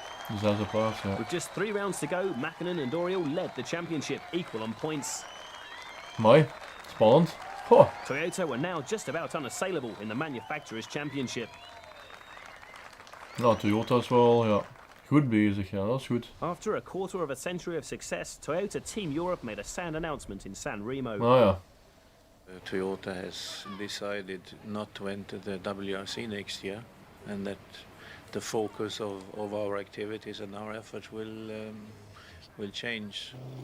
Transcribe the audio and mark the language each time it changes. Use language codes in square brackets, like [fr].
[nl] Dezelfde plaats, ja. [en] With just 3 rounds to go, Mäkinen and Oriol led the championship, equal on points. [nl] Mooi. Spannend. Goh. [en] Toyota were now just about unassailable in the Manufacturers' Championship. [nl] Ja, Toyota is wel, ja, goed bezig, ja, dat is goed. [en] After a quarter of a century of success, Toyota Team Europe made a sound announcement in San Remo. [nl] Ja. [en] Toyota has decided not to enter the WRC next year, and that the focus of our activities and our efforts will change.